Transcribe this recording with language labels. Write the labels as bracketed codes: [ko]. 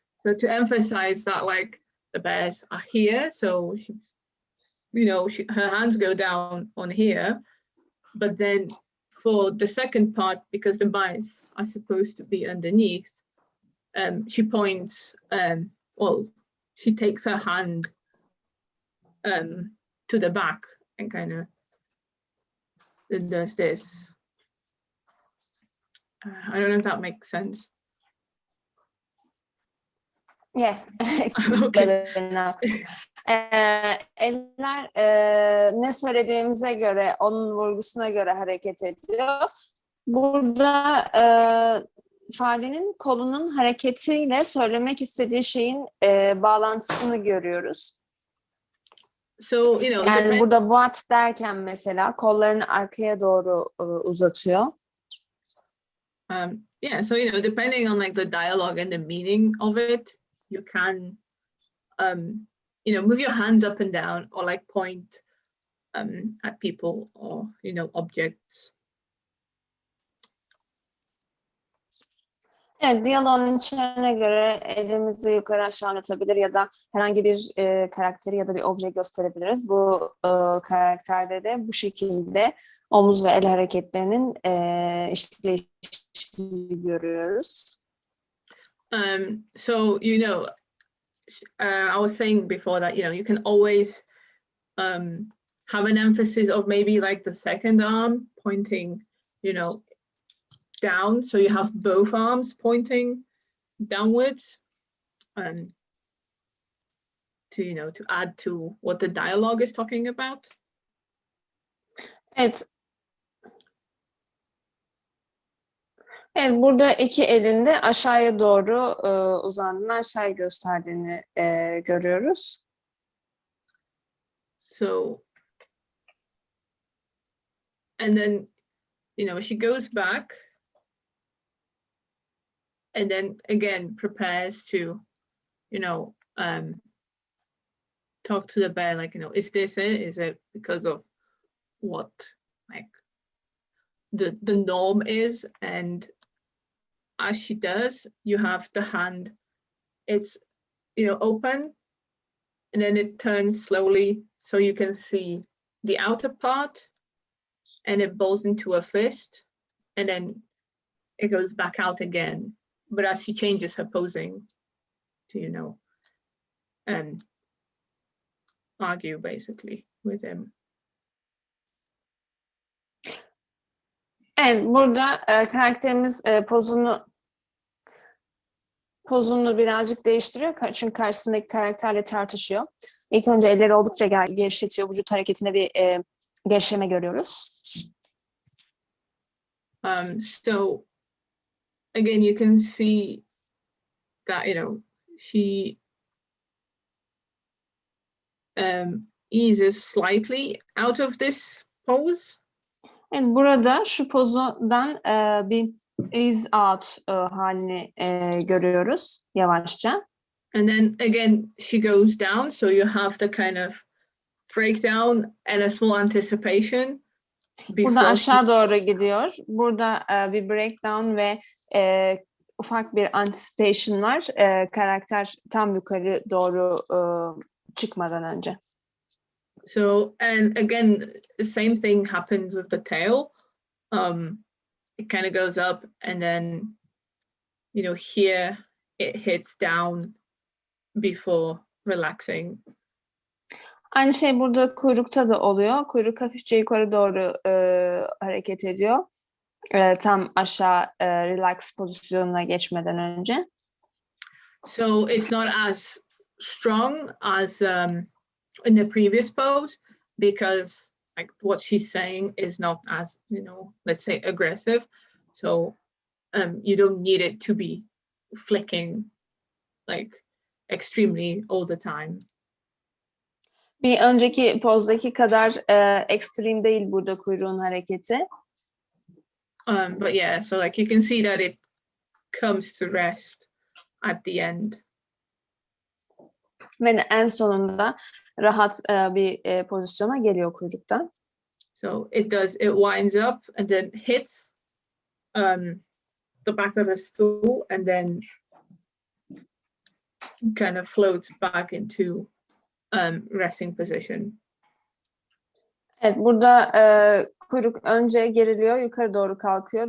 [en] So to emphasize that like the bears are here, so her hands go down on here, but then for the second part, because the mice are supposed to be underneath, she points, she takes her hand to the back and kind of does this. I don't know if that makes sense. Yeah, it's better now. [tr] Eller ne söylediğimize göre, onun vurgusuna göre hareket ediyor. Burada farenin kolunun hareketiyle söylemek istediği şeyin bağlantısını görüyoruz. [en] So, [tr] yani burada what derken mesela kollarını arkaya doğru uzatıyor. [en] Yeah, so depending on like the dialogue and the meaning of it, you can move your hands up and down or like point at people or objects. [tr] Evet, diyaloğun içine göre elimizi yukarı aşağı oynatabilir ya da herhangi bir karakteri ya da bir obje gösterebiliriz. Bu karakterde de bu şekilde omuz ve el hareketlerinin işleyişini görüyoruz. [en] So I was saying before that you can always have an emphasis of maybe like the second arm pointing down, so you have both arms pointing downwards, to add to what the dialogue is talking about. [tr] Evet. Evet, burada iki elinde aşağıya doğru uzandığını, aşağıya gösterdiğini görüyoruz. [en] So, and then, she goes back and then again prepares to, talk to the bear, like, is this it? Is it because of what, like, the norm is? And as she does, you have the hand, it's, open, and then it turns slowly so you can see the outer part, and it balls into a fist, and then it goes back out again. But as she changes her posing to, argue basically with him. [tr] Evet, burada karakterimiz pozunu birazcık değiştiriyor. Çünkü karşısındaki karakterle tartışıyor. İlk önce elleri oldukça gevşetiyor. Vücut hareketinde bir gevşeme görüyoruz. [en] So again, you can see that, she eases slightly out of this pose. [tr] Evet, burada şu pozdan bir ease out halini görüyoruz yavaşça. [en] And then again, she goes down, so you have the kind of breakdown and a small anticipation. [tr] Burada aşağı doğru gidiyor. Burada bir breakdown ve ufak bir anticipation var. Karakter tam yukarı doğru çıkmadan önce. [en] So, and again, the same thing happens with the tail. It kind of goes up, and then, here it hits down before relaxing. [tr] Aynı şey burada kuyrukta da oluyor. Kuyruk hafifçe yukarı doğru hareket ediyor. Tam aşağı relax pozisyonuna geçmeden önce. [en] So it's not as strong as in the previous pose, because like what she's saying is not as, let's say aggressive. So you don't need it to be flicking like extremely all the time. [tr] Bir önceki pozdaki kadar ekstrem değil burada kuyruğun hareketi. [en] But yeah, so like you can see that it comes to rest at the end. [tr] Ve en sonunda rahat bir pozisyona geliyor kuyrukta. [en] So it winds up and then hits the back of the stool, and then kind of floats back into resting position. [tr] Evet, burada kuyruk önce geriliyor, yukarı doğru kalkıyor.